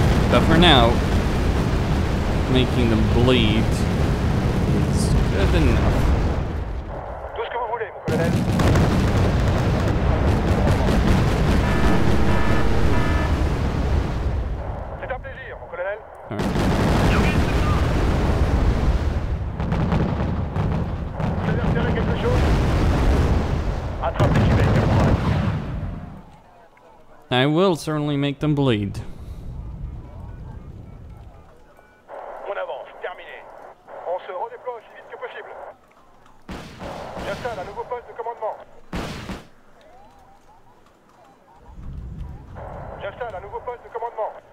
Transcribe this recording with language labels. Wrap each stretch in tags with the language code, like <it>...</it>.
<en>But for now, making them bleed is good enough.</en> <fr>Tout ce que vous voulez, mon colonel. C'est un plaisir, mon colonel.</fr> <en>Alright.</en> <fr>Vous avez repéré quelque chose? Attrape les humains, caporal.</fr> <en>I will certainly make them bleed.</en> <fr>On avance, terminé. On se redéploie aussi vite que possible. J'installe un nouveau poste de commandement. J'installe un nouveau poste de commandement.</fr>